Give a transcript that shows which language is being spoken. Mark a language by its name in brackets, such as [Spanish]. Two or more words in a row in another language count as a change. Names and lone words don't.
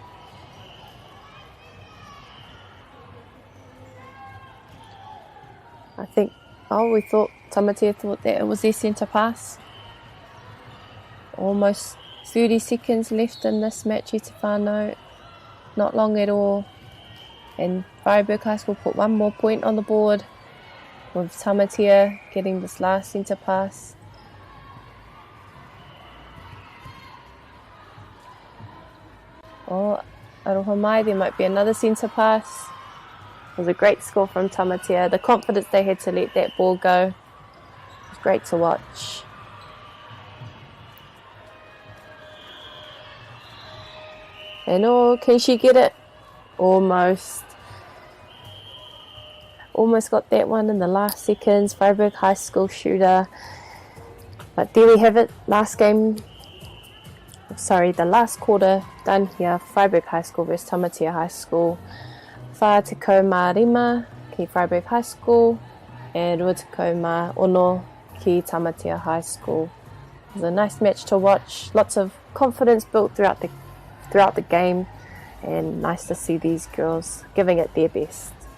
[English] I think, Tamatea thought that it was their centre pass. Almost 30 seconds left in this match, Itawhanau. Not long at all. And Freiburg High School put one more point on the board with Tamatea getting this last centre pass. [Māori] Oh, aroha mai, [English] there might be another centre pass. It was a great score from Tamatea. The confidence they had to let that ball go. It was great to watch. And can she get it? Almost. Almost got that one in the last seconds. Freiburg High School shooter. But there we have it. The last quarter done here. Freiburg High School versus Tamatea High School. [Māori] Wha te kau mā rima ki [English] Freiburg High School and [Māori] rua te kau mā ono ki [English] Tamatea High School. It was a nice match to watch. Lots of confidence built throughout the game, and nice to see these girls giving it their best.